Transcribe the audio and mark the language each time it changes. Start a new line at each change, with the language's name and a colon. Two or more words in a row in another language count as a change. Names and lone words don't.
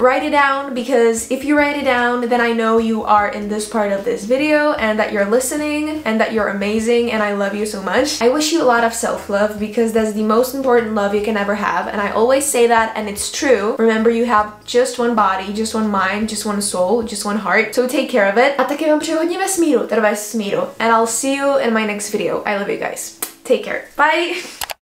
English: Write it down because if you write it down, then I know you are in this part of this video and that you're listening and that you're amazing and I love you so much. I wish you a lot of self-love because that's the most important love you can ever have, and I always say that and it's true. Remember, you have just one body, just one mind, just one soul, just one heart, so take care of it.
Czech: A taky vám přeji hodně ves-míru, teda ves-míru,
English: and I'll see you in my next video. I love you guys. Take care. Bye!